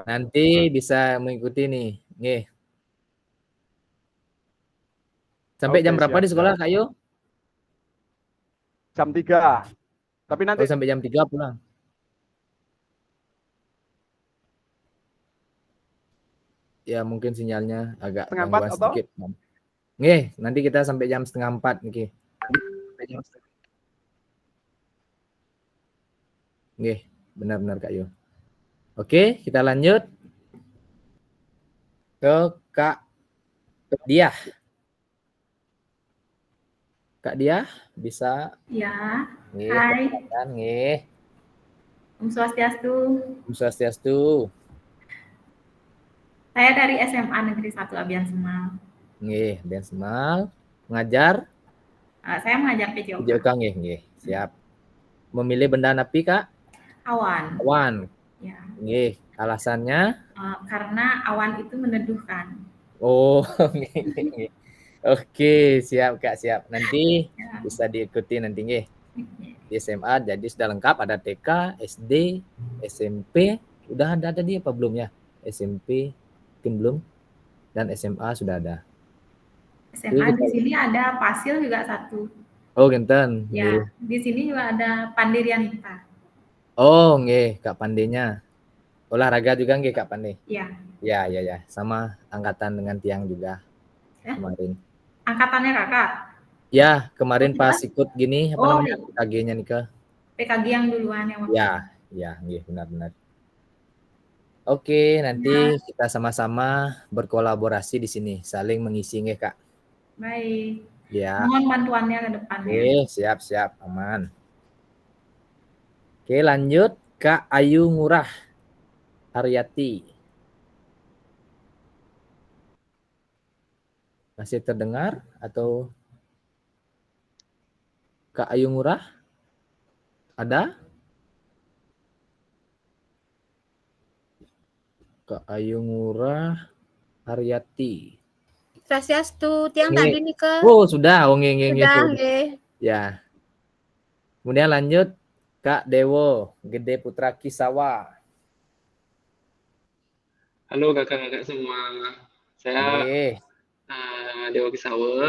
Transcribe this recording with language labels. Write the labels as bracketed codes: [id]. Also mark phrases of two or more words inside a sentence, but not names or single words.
[id] Nanti bisa mengikuti nih, nggih. Sampai jam berapa di sekolah Kak Yo? Jam 3. Tapi nanti sampai jam 3 pulang. Ya mungkin sinyalnya agak gangguan sedikit. Nggih, nanti kita sampai jam 3:30 niki. Nggih, Benar-benar Kak Yu. Oke, kita lanjut ke Kak Diah. Kak Diah bisa Ya, nggih, hai. perkenalkan nggih. [ban] Om Swastiastu. Om Swastiastu. [id] Saya dari SMA Negeri 1 Abian Semal. Nggih, Ben Semal. Mengajar Saya mengajar PJOK. PJOK nggih, nggih. Siap. Memilih benda api Kak? Awan. Awan. Ya, Nggih, alasannya? karena awan itu meneduhkan. Oh, nggih, nggih. Oke, siap Kak, siap. Nanti Ya. bisa diikuti nanti nggih. Di SMA jadi sudah lengkap, ada TK, SD, SMP, udah ada tadi apa belum ya? SMP mungkin belum, dan SMA sudah ada. SMA di sini ada Pasil juga 1. Oh, genten. Ya, di sini juga ada Pandirianita. Oh, nggih, Kak Pandenya. Olahraga juga nggih Kak Pande? Iya. Ya, ya, ya. Sama angkatan dengan Tiang juga kemarin. Angkatannya Kakak? Ya, kemarin pas ikut gini, apa namanya, iya. PKG-nya nih Kak? PKG yang duluan yang waktu. Ya, nggih, benar-benar. Oke, nanti kita sama-sama berkolaborasi di sini, saling mengisi nggih Kak. Baik. Ya. Mohon bantuannya ke depannya. Oke, siap, aman. Oke, lanjut Kak Ayu Ngurah Haryati. Masih terdengar atau Kak Ayu Ngurah? Ada? Kak Ayu Ngurah Haryati. Swastiastu, Tiang tadi nih ke. Oh, sudah. Oh, nggih. Ya. Kemudian lanjut Kak Dewo Gede Putra Kisawa. Halo kakak-kakak semua. Saya Dewa Kisawa.